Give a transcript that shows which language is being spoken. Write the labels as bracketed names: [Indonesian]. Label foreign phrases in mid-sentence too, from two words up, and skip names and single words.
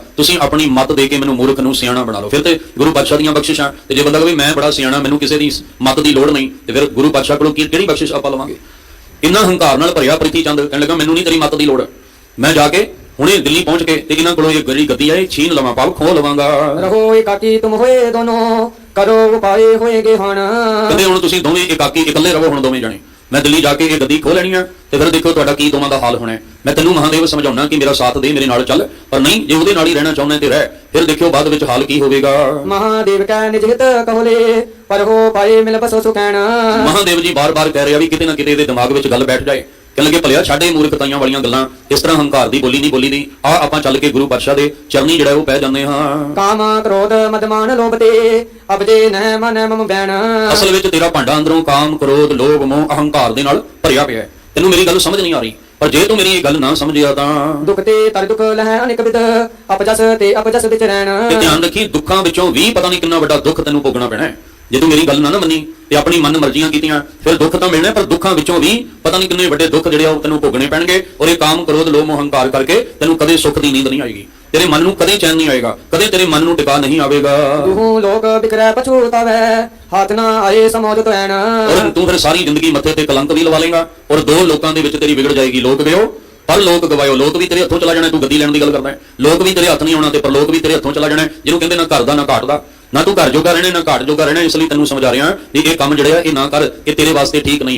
[Punjabi] ਤੁਸੀਂ ਆਪਣੀ ਮਤ ਦੇ ਕੇ ਮੈਨੂੰ ਮੂਰਖ ਨੂੰ ਸਿਆਣਾ ਬਣਾ ਲਓ। ਫਿਰ ਤੇ ਗੁਰੂ ਪਾਤਸ਼ਾਹ ਦੀਆਂ ਬਖਸ਼ਿਸ਼ਾਂ। ਤੇ ਜੇ ਬੰਦਾ ਕਹੇ ਮੈਂ ਬੜਾ ਸਿਆਣਾ, ਮੈਨੂੰ ਕਿਸੇ ਦੀ ਮਤ ਦੀ ਲੋੜ ਨਹੀਂ, ਤੇ ਫਿਰ ਗੁਰੂ ਪਾਤਸ਼ਾਹ ਕੋਲੋਂ ਕਿਹੜੀ ਬਖਸ਼ਿਸ਼ ਆਪਾਂ ਲਵਾਂਗੇ? ਇੰਨਾ ਹੰਕਾਰ ਨਾਲ ਭਰਿਆ ਪ੍ਰਿਥੀ ਚੰਦ ਕਹਿਣ ਲੱਗਾ ਮੈਨੂੰ ਨਹੀਂ ਤੇਰੀ ਮੱਤ ਦੀ ਲੋੜ, ਮੈਂ ਜਾ ਕੇ ਹੁਣੇ ਦਿੱਲੀ ਪਹੁੰਚ ਕੇ ਤੇ ਇਹਨਾਂ ਕੋਲੋਂ ਇਹ ਜਿਹੜੀ ਗੱਦੀ ਹੈ ਇਹ ਛੀਨ ਲਵਾਂ, ਪਾਪ ਖੋਹ ਲਵਾਂਗਾ। [Braj] रहो एकाकी तुम होए दोनों, करो उपाय होएगे हान। [Punjabi] ਕਹਿੰਦੇ ਹੁਣ ਤੁਸੀਂ ਦੋਵੇਂ ਇਕਾਕੀ ਇਕੱਲੇ ਰਹੋ, ਹੁਣ ਦੋਵੇਂ ਜਣੇ ਮੈਂ ਦਿੱਲੀ ਜਾ ਕੇ ਇਹ ਗੱਦੀ ਖੋਹ ਲੈਣੀ ਆ ਤੇ ਫਿਰ ਦੇਖੋ ਤੁਹਾਡਾ ਕੀ ਦੋਵਾਂ ਦਾ ਹਾਲ ਹੋਣਾ ਹੈ। ਮੈਂ ਤੈਨੂੰ ਮਹਾਦੇਵ ਸਮਝਾਉਣਾ ਕਿ ਮੇਰਾ ਸਾਥ ਦੇ, ਮੇਰੇ ਨਾਲ ਚੱਲ, ਪਰ ਨਹੀਂ ਜੇ ਉਹਦੇ ਨਾਲ ਹੀ ਰਹਿਣਾ ਚਾਹੁੰਦਾ ਤੇ ਰਹਿ, ਫਿਰ ਦੇਖਿਓ ਬਾਅਦ ਵਿੱਚ ਹਾਲ ਕੀ ਹੋਵੇਗਾ। [Braj] महादेव कह निज हित कहोले, पर हो पाए मिल बसो सुखैन। [Punjabi] ਮਹਾਦੇਵ ਜੀ ਬਾਰ-ਬਾਰ ਕਹਿ ਰਿਹਾ ਵੀ ਕਿਤੇ ਨਾ ਕਿਤੇ ਇਹਦੇ ਦਿਮਾਗ ਵਿੱਚ ਗੱਲ ਬੈਠ ਜਾਏ। ਕਹਿਣ ਲੱਗੇ ਭਲਿਆ ਛੱਡ ਇਹ ਮੂਰਖਤਾਈਆਂ ਵਾਲੀਆਂ ਗੱਲਾਂ, ਇਸ ਤਰ੍ਹਾਂ ਹੰਕਾਰ ਦੀ ਬੋਲੀ ਨਹੀਂ ਬੋਲੀ ਦੀ। ਆ ਆਪਾਂ ਚੱਲ ਕੇ ਗੁਰੂ ਪਾਤਸ਼ਾਹ ਦੇ ਚਰਨੀ ਜਿਹੜਾ ਉਹ ਪੈ ਜਾਂਦੇ ਹਾਂ। [Braj] काम क्रोध मदमान लोभ ते, अब जे न मन मम बैन। [Punjabi] ਅਸਲ ਵਿੱਚ ਤੇਰਾ ਭਾਂਡਾ ਅੰਦਰੋਂ ਕਾਮ, ਕ੍ਰੋਧ, ਲੋਭ, ਮੋਹ, ਅਹੰਕਾਰ ਦੇ ਨਾਲ ਭਰਿਆ ਪਿਆ ਹੈ। ਤੈਨੂੰ ਮੇਰੀ ਗੱਲ ਸਮਝ ਨਹੀਂ ਆ ਰਹੀ, ਪਰ ਜੇ ਤੂੰ ਮੇਰੀ ਇਹ ਗੱਲ ਨਾ ਸਮਝਿਆ ਤਾਂ [Braj] दुख ते तर दुख लह अनेक विध, अपजस ते अपजस विच रहन। [Punjabi] ਤੇ ਧਿਆਨ ਰੱਖੀ ਦੁੱਖਾਂ ਵਿੱਚੋਂ ਵੀ ਪਤਾ ਨਹੀਂ ਕਿੰਨਾ ਵੱਡਾ ਦੁੱਖ ਤੈਨੂੰ ਭੋਗਣਾ ਪੈਣਾ ਹੈ। ਜੇ ਤੂੰ ਮੇਰੀ ਗੱਲ ਨਾ ਮੰਨੀ ਤੇ ਆਪਣੀ ਮਨ ਮਰਜ਼ੀਆਂ ਕੀਤੀਆਂ, ਫਿਰ ਦੁੱਖ ਤਾਂ ਮਿਲਣਾ, ਪਰ ਦੁੱਖਾਂ ਵਿੱਚੋਂ ਵੀ ਪਤਾ ਨਹੀਂ ਕਿੰਨੇ ਵੱਡੇ ਦੁੱਖ ਜਿਹੜੇ ਆ ਉਹ ਤੈਨੂੰ ਭੋਗਣੇ ਪੈਣਗੇ। ਔਰ ਇਹ ਕਾਮ, ਕ੍ਰੋਧ, ਲੋਭ, ਮੋਹ, ਹੰਕਾਰ ਕਰਕੇ ਤੈਨੂੰ ਕਦੇ ਸੁੱਖ ਦੀ ਨੀਂਦ ਨਹੀਂ ਆਏਗੀ, ਤੇਰੇ ਮਨ ਨੂੰ ਕਦੇ ਚੈਨ ਨਹੀਂ ਆਏਗਾ, ਕਦੇ ਤੇਰੇ ਮਨ ਨੂੰ ਟਿਕਾ ਨਹੀਂ ਆਵੇਗਾ। [Braj] दुहु लोक बिखरै पछूतावै, हाथ ना आए समोज तो ऐन। [Punjabi] ਔਰ ਤੂੰ ਫਿਰ ਸਾਰੀ ਜ਼ਿੰਦਗੀ ਮੱਥੇ ਤੇ ਕਲੰਕ ਵੀ ਲਵਾ ਲੇਗਾ, ਔਰ ਦੋ ਲੋਕਾਂ ਦੇ ਵਿੱਚ ਤੇਰੀ ਵਿਗੜ ਜਾਏਗੀ। ਲੋਕ ਗਇਓ ਪਰ ਲੋਕ ਗਵਾਇਓ, ਲੋਕ ਵੀ ਤੇਰੇ ਹੱਥੋਂ ਚਲਾ ਜਾਣਾ। ਤੂੰ ਗੱਦੀ ਲੈਣ ਦੀ ਗੱਲ ਕਰਦਾ ਹੈ, ਲੋਕ ਵੀ ਤੇਰੇ ਹੱਥ ਨਹੀਂ ਆਉਣਾ ਤੇ ਪਰ ਲੋਕ ਵੀ ਤੇਰੇ ਹੱਥੋਂ ਚਲਾ ਜਾਣਾ। ਜਿਹਨੂੰ ਕਹਿੰਦੇ ਨਾ ਘਰ ਦਾ ਨਾ ਘਾਟ ਦਾ, ਨਾ ਤੂੰ ਘਰ ਜੋਗਾ ਰਹਿਣਾ ਨਾ ਘਾਟ ਜੋਗਾ ਰਹਿਣਾ। ਇਸ ਲਈ ਤੈਨੂੰ ਸਮਝਾ ਰਿਹਾ ਵੀ ਇਹ ਕੰਮ ਜਿਹੜਾ ਇਹ ਨਾ ਕਰ, ਇਹ ਤੇਰੇ ਵਾਸਤੇ ਠੀਕ ਨਹੀਂ।